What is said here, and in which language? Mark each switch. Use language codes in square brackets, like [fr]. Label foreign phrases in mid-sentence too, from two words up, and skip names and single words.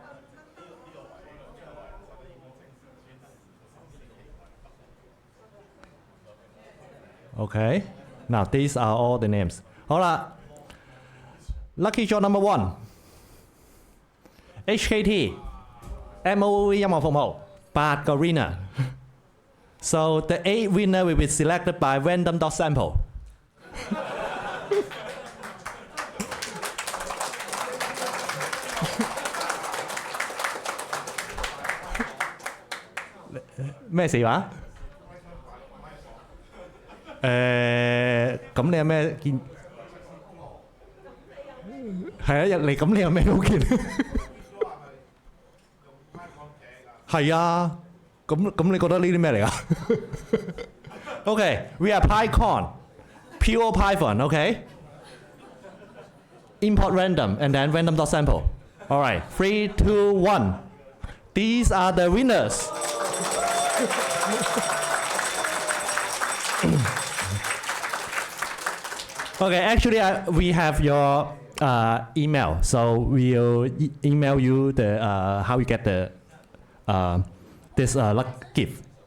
[en] Okay, now these are all the names. 好啦 ，Lucky draw number 1. [yue] HKT MOE 音樂服務8個 winner. [en] So the 8 winner will be selected by random.sample. [yue] 咩事話？咁你有咩見？係啊，你咁你有咩好見？係啊，咁你覺得呢啲咩嚟㗎 ？ [en] Okay, we are PyCon, pure Python, okay? Import random and then random.sample. All right, 3, 2, 1. These are the winners. Okay, actually, we have your email, so we'll email you the how you get the this luck gift.